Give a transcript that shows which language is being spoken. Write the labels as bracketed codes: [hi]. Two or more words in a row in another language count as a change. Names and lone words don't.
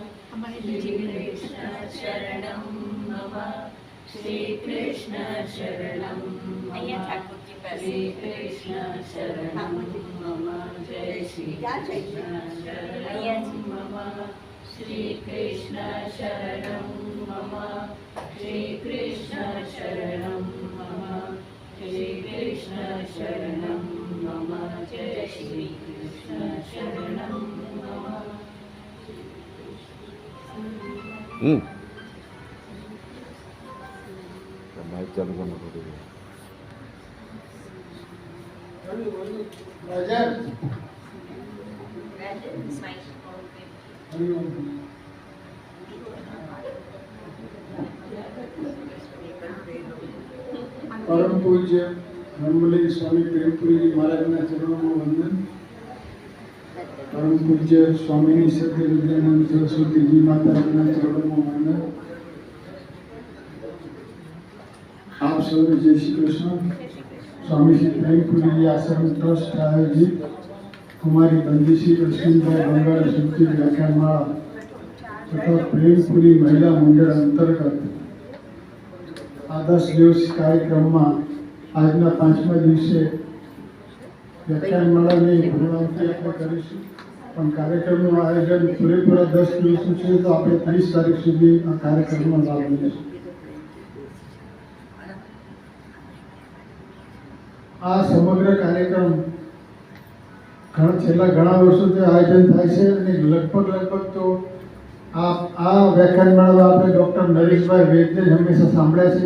[sa] श्री कृष्ण शरणं मम श्री कृष्ण शरणं मम श्री कृष्ण शरणं मम जय श्री कृष्ण शरणं मम श्री कृष्ण शरणं मम श्री कृष्ण शरणं मम श्री कृष्ण शरणं मम जय श्री कृष्ण शरणं मम [gu] માઇક ચાલુ કરવું પડે. [hi] परम पूज्य ब्रह्मलिंग स्वामी प्रेमपुरी जी महाराजना चरणों में वंदन। परम पूज्य स्वामी सत्य विद्यानंद सरस्वती जी माता चरणों में वंदन। आप सभी जय श्री कृष्ण। स्वामी श्री प्रेमपुरी जी आश्रम ट्रस्ट आयोजित कुमारी बंदिशी लक्ष्मीबाई बंगाल सुनती व्याख्यानमाला तथा प्रेमपुरी महिला मंडल अंतर्गत आदर्श दिवस कार्यक्रम में आज 5मा दिवसे व्याख्यानमाला ने पूर्णावती [gu] આપણે કરીશું પણ કાર્યક્રમનું આયોજન પૂરેપૂરા 10 દિવસનું છે તો આપણે 30 તારીખ સુધી આ કાર્યક્રમનો લાભ લઈશું। આ સમગ્ર કાર્યક્રમ છેલ્લા ઘણા વર્ષોથી આયોજન થાય છે અને લગભગ તો આ વ્યાખ્યાનમાળા આપણે ડૉક્ટર નરેશભાઈ વૈદ્યને હંમેશા સાંભળ્યા છે।